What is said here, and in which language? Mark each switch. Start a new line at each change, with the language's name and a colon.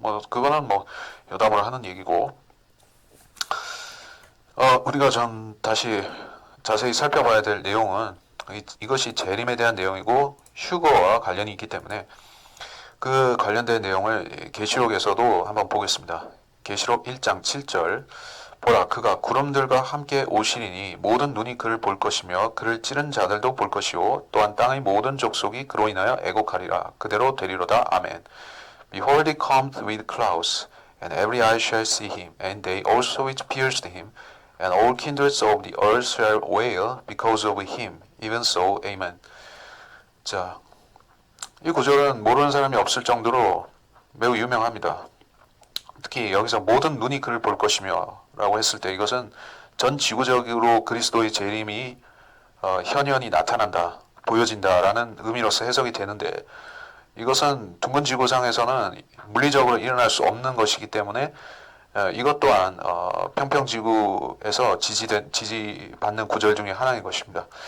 Korean: 그거는 여담을 하는 얘기고, 우리가 다시 자세히 살펴봐야 될 내용은 이것이 재림에 대한 내용이고 휴거와 관련이 있기 때문에 그 관련된 내용을 계시록에서도 한번 보겠습니다. 계시록 1장 7절 보라 그가 구름들과 함께 오시리니 모든 눈이 그를 볼 것이며 그를 찌른 자들도 볼 것이요 또한 땅의 모든 족속이 그로 인하여 애곡하리라 그대로 되리로다 아멘.
English: Behold he cometh with clouds and every eye shall see him and they also which pierced him and all kindreds of the earth shall wail because of him even so amen.
Korean: 자, 이 구절은 모르는 사람이 없을 정도로 매우 유명합니다. 특히 여기서 모든 눈이 그를 볼 것이며 라고 했을 때 이것은 전 지구적으로 그리스도의 재림이 현현히 나타난다, 보여진다라는 의미로서 해석이 되는데 이것은 둥근 지구상에서는 물리적으로 일어날 수 없는 것이기 때문에 이것 또한 평평지구에서 지지받는 구절 중에 하나인 것입니다.